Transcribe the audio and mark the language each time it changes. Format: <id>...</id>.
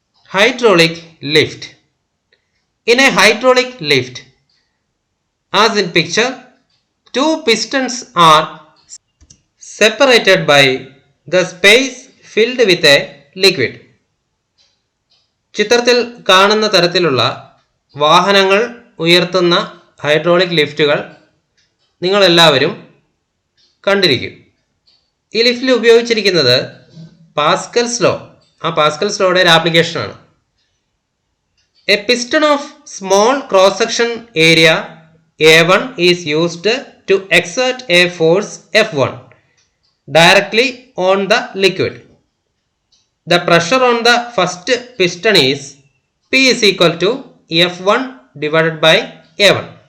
<en>Hydraulic lift. In a hydraulic lift, as in picture, two pistons are separated by the space filled with a liquid.</en> <ml>ചിത്രത്തിൽ കാണുന്ന തരത്തിലുള്ള വാഹനങ്ങൾ ഉയർത്തുന്ന hydraulic ലിഫ്റ്റുകൾ നിങ്ങളെല്ലാവരും കണ്ടിരിക്കും. ഈ ലിഫ്റ്റിൽ ഉപയോഗിച്ചിരിക്കുന്നത് പാസ്കൽസ് ലോ, ആ പാസ്കൽസ് ലോയുടെ ഒരു ആപ്ലിക്കേഷനാണ്.</ml> <en>A piston of small cross section area A1 is used to exert a force F1 directly on the liquid. The pressure on the first piston is P is equal to F1 divided by A1.</en>